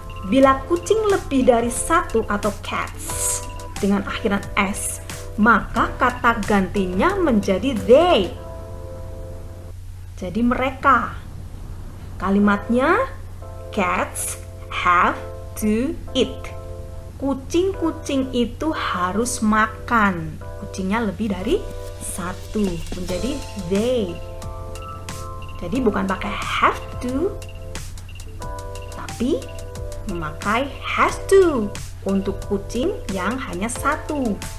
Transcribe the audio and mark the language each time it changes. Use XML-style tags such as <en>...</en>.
<id>Bila kucing lebih dari satu atau cats dengan akhiran s, maka kata gantinya menjadi they. Jadi mereka. Kalimatnya</id> <en>cats have to eat.</en> <id>Kucing-kucing itu harus makan. Kucingnya lebih dari satu menjadi they. Jadi bukan pakai have to, tapi memakai has to untuk kucing yang hanya satu.</id>